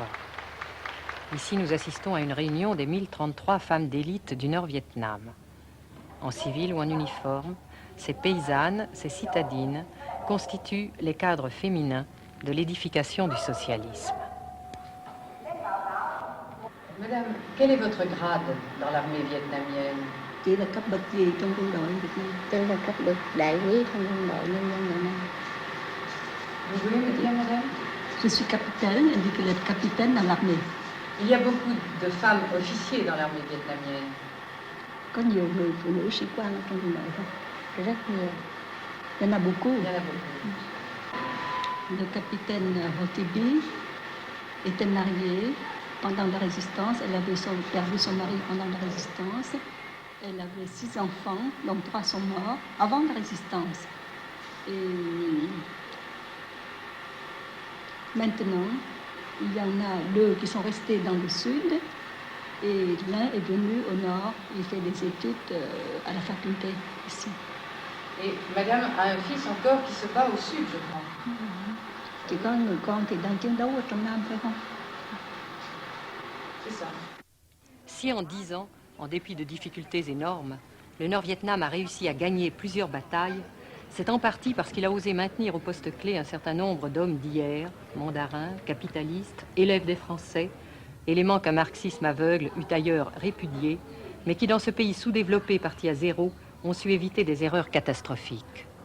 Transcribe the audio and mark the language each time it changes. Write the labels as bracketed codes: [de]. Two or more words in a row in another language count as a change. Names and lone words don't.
[fr] Ici, nous assistons à une réunion des 1033 femmes d'élite du Nord-Vietnam. En civil ou en uniforme, ces paysannes, ces citadines, constituent les cadres féminins de l'édification du socialisme. Madame, quel est votre grade dans l'armée vietnamienne? [vi] Chị là cấp bậc gì trong quân đội Việt Nam? Tôi là cấp bậc đại úy trong quân đội nhân dân Việt Nam. [fr] Vous voulez me dire, madame? Je suis capitaine, elle dit qu'elle est capitaine dans l'armée. Il y a beaucoup de femmes officiers dans l'armée vietnamienne. [vi] Có nhiều người phụ nữ sĩ quan ở trong quân đội không? Rất nhiều. [fr] Il y en a beaucoup. Il y en a beaucoup. Le capitaine Ho Thi Binh était marié pendant la résistance. Elle avait perdu son mari pendant la résistance. Elle avait 6 enfants, dont 3 sont morts avant la résistance. Et maintenant, il y en a 2 qui sont restés dans le sud et l'un est venu au nord. Il fait des études à la faculté ici. Et madame a un fils encore qui se bat au sud, je crois. [vi] Chỉ có người con thì đang chiến đấu ở trong Nam, phải không? [fr] C'est ça. Si en 10 ans, en dépit de difficultés énormes, le Nord-Vietnam a réussi à gagner plusieurs batailles, c'est en partie parce qu'il a osé maintenir au poste clé un certain nombre d'hommes d'hier, mandarins, capitalistes, élèves des Français, élément qu'un marxisme aveugle eût ailleurs répudié, mais qui dans ce pays sous-développé parti à zéro ont su éviter des erreurs catastrophiques.